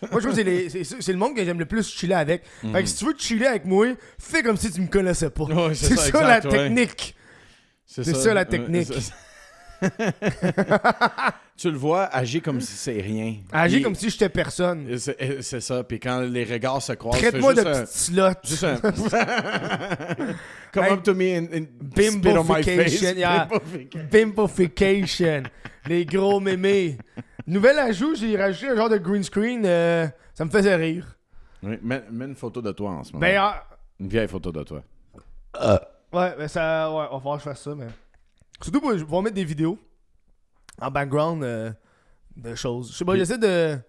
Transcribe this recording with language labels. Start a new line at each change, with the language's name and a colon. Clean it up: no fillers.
French: Moi, je trouve que c'est le monde que j'aime le plus chiller avec. Fait que si tu veux chiller avec moi, fais comme si tu me connaissais pas. Ouais, c'est ça, exact, la ouais. technique. C'est ça la technique. Tu le vois, agir comme si c'est rien. Agir comme si j'étais personne. C'est ça. Puis quand les regards se croisent, traite-moi de petite slot. Juste un...
English: Come up to me and spit on my face. Yeah.
French: Bimbofication. Les gros mémés. Nouvel ajout, j'ai rajouté un genre de green screen. Ça me faisait rire. Oui, mets une photo de toi en ce moment. Ben, une vieille photo de toi. Ouais, mais ça... Ouais, on va falloir que je fasse ça, mais... Surtout, je vais mettre des vidéos en background de choses. Je sais pas, j'essaie de...